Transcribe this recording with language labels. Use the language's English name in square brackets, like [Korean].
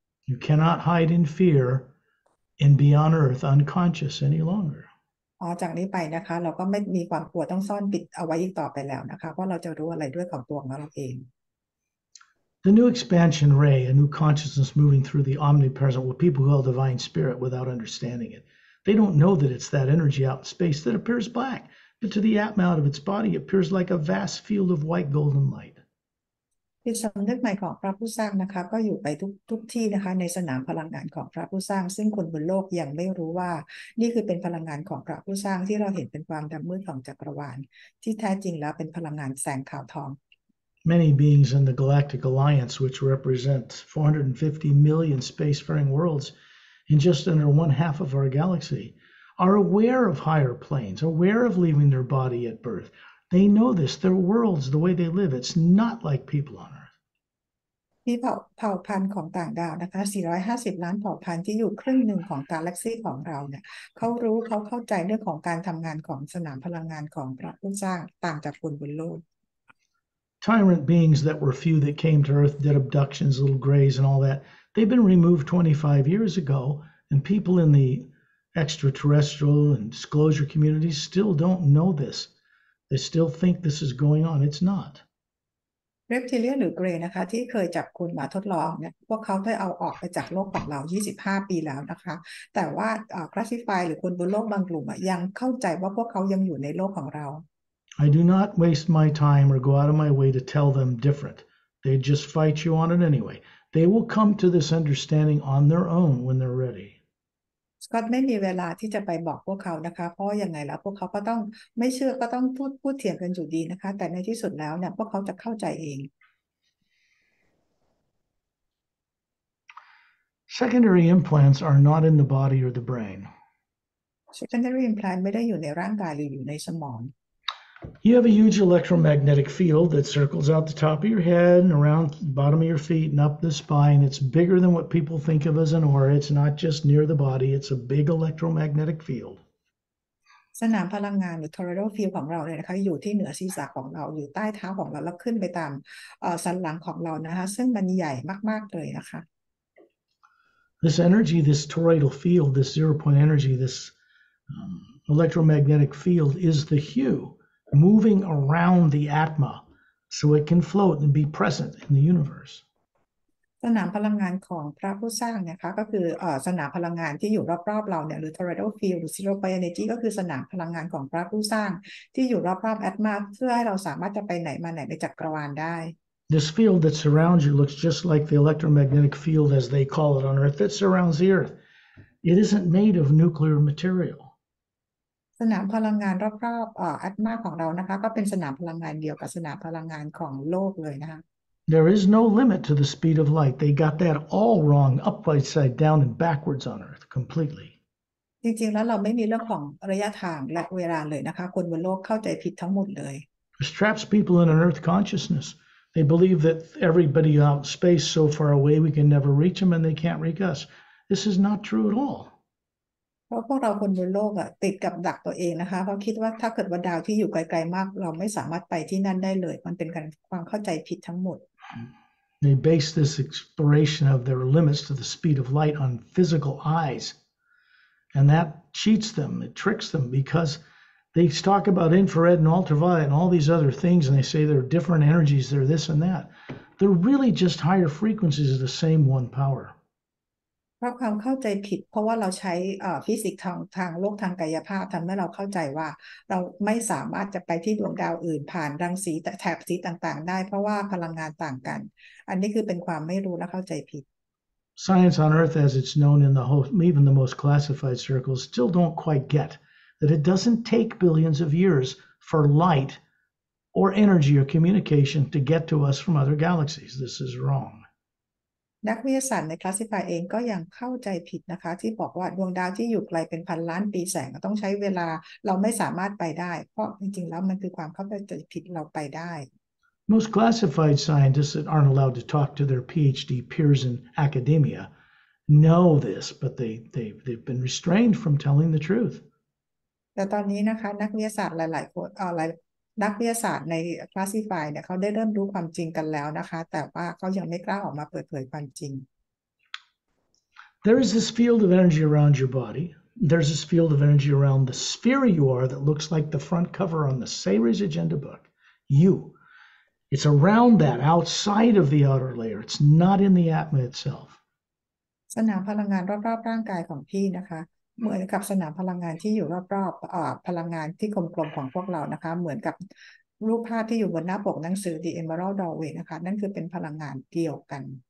[English] You cannot hide in fear and be on Earth unconscious any longer. [Thai] จากนี้ไปนะคะเราก็ไม่มีความกลัวต้องซ่อนปิดเอาไว้อีกต่อไปแล้วนะคะเพราะเราจะรู้อะไรด้วยของตัวของเราเอง [English] The new expansion ray, a new consciousness moving through the omnipresent, what people call divine spirit without understanding it. They don't know that it's that energy out in space that appears black, but to the Atma out of its body, it appears like a vast field of white golden light. [Thai] จิตสำนึกใหม่ของพระผู้สร้างนะคะก็อยู่ไปทุกที่นะคะในสนามพลังงานของพระผู้สร้างซึ่งคนบนโลกยังไม่รู้ว่านี่คือเป็นพลังงานของพระผู้สร้างที่เราเห็นเป็นความดำมืดของจักรวาลที่แท้จริงแล้วเป็นพลังงานแสงขาวทอง [English] Many beings in the Galactic Alliance, which represent 450 million spacefaring worlds in just under one half of our galaxy, are aware of higher planes, aware of leaving their body at birth. They know this. Their worlds, the way they live, it's not like people on Earth. [Thai] ที่เผ่าพันธุ์ของต่างดาวนะคะ450ล้านเผ่าพันธุ์ที่อยู่ครึ่งหนึ่งของกาแล็กซีของเราเนี่ยเขารู้เขาเข้าใจเรื่องของการทำงานของสนามพลังงานของพระผู้สร้างต่างจากคนบนโลก [English] Tyrant beings that were few that came to Earth, did abductions, little grays and all that, they've been removed 25 years ago, and people in the extraterrestrial and disclosure communities still don't know this. They still think this is going on. It's not. [Thai] เรปทิเลียนหรือเกรย์นะคะที่เคยจับคุณมาทดลองเนี่ยพวกเขาได้เอาออกไปจากโลกของเรา25ปีแล้วนะคะแต่ว่าคลาสสิฟายหรือคนบนโลกบางกลุ่มยังเข้าใจว่าพวกเขายังอยู่ในโลกของเรา [English] I do not waste my time or go out of my way to tell them different. They just fight you on it anyway. They will come to this understanding on their own when they're ready. [Thai] สกอตไม่มีเวลาที่จะไปบอกพวกเขานะคะเพราะยังไงแล้วพวกเขาก็ต้องไม่เชื่อก็ต้องพูดเถียงกันอยู่ดีนะคะแต่ในที่สุดแล้วเนี่ยพวกเขาจะเข้าใจเอง [English] Secondary implants are not in the body or the brain. [Thai] secondary implant ไม่ได้อยู่ในร่างกายหรืออยู่ในสมอง [English] You have a huge electromagnetic field that circles out the top of your head and around the bottom of your feet and up the spine. It's bigger than what people think of as an aura. It's not just near the body. It's a big electromagnetic field. [Thai] สนามพลังงานหรือ toroidal field ของเราเนี่ยนะคะอยู่ที่เหนือศีรษะของเราอยู่ใต้เท้าของเราแล้วขึ้นไปตามสันหลังของเรานะคะซึ่งมันใหญ่มากๆเลยนะคะ [English] This energy, this toroidal field, this 0 point energy, this electromagnetic field is the hue moving around the atma so it can float and be present in the universe. [Thai] สนามพลังงานของพระผู้สร้างนะคะก็คือสนามพลังงานที่อยู่รอบๆเราเนี่ยหรือ toroidal field หรือ zero point energy ก็คือสนามพลังงานของพระผู้สร้างที่อยู่รอบๆแอตมาเพื่อให้เราสามารถจะไปไหนมาไหนในจักรวาลได้ [English] This field that surrounds you looks just like the electromagnetic field, as they call it on Earth, that surrounds the Earth. It isn't made of nuclear material. [Thai] สนามพลังงานรอบๆแอตมาของเรานะคะก็เป็นสนามพลังงานเดียวกับสนามพลังงานของโลกเลยนะคะ [English] There is no limit to the speed of light. They got that all wrong, upside down and backwards on Earth, completely. [Thai] จริงๆแล้วเราไม่มีเรื่องของระยะทางและเวลาเลยนะคะคนบนโลกเข้าใจผิดทั้งหมดเลย [English] This traps people in an Earth consciousness. They believe that everybody out in space so far away we can never reach them and they can't reach us. This is not true at all. [Thai] เพราะพวกเราคนบนโลกติดกับดักตัวเองนะคะเพราะคิดว่าถ้าเกิดว่าดาวที่อยู่ไกลๆมากเราไม่สามารถไปที่นั่นได้เลยมันเป็นการความเข้าใจผิดทั้งหมด [English] They base this exploration of their limits to the speed of light on physical eyes. And that cheats them, it tricks them because they talk about infrared and ultraviolet and all these other things and they say they're different energies, they're this and that. They're really just higher frequencies of the same one power. [Thai] เพราะความเข้าใจผิดเพราะว่าเราใช้ฟิสิกส์ทางโลกทางกายภาพทำให้เราเข้าใจว่าเราไม่สามารถจะไปที่ดวงดาวอื่นผ่านรังสีแถบสีต่างๆได้เพราะว่าพลังงานต่างกันอันนี้คือเป็นความไม่รู้และเข้าใจผิด [English] Science on Earth, as it's known in even the most classified circles, still don't quite get that it doesn't take billions of years for light or energy or communication to get to us from other galaxies. This is wrong. [Thai] นักวิทยาศาสตร์ใน Classify เองก็ยังเข้าใจผิดนะคะที่บอกว่าดวงดาวที่อยู่ไกลเป็นพันล้านปีแสงต้องใช้เวลาเราไม่สามารถไปได้เพราะจริงๆแล้วมันคือความเข้าใจผิดเราไปได้ [English] Most classified scientists that aren't allowed to talk to their PhD peers in academia know this, but they've been restrained from telling the truth. [Thai] แต่ตอนนี้นะคะนักวิทยาศาสตร์หลายๆคนนักวิทยาศาสตร์ใน Classify เนี่ยเขาได้เริ่มรู้ความจริงกันแล้วนะคะแต่ว่าเขายังไม่กล้าออกมาเปิดเผยความจริง [English] There is this field of energy around your body. There's this field of energy around the sphere you are that looks like the front cover on the Sayre's agenda book. You. It's around that, outside of the outer layer. It's not in the atma itself. [Thai] สนามพลังงานรอบๆร่างกายของพี่นะคะเหมือนกับสนามพลังงานที่อยู่รอบๆพลังงานที่กลมๆของพวกเรานะคะเหมือนกับรูปภาพที่อยู่บนหน้าปกหนังสือ The Emerald Doorway นะคะนั่นคือเป็นพลังงานเดียวกัน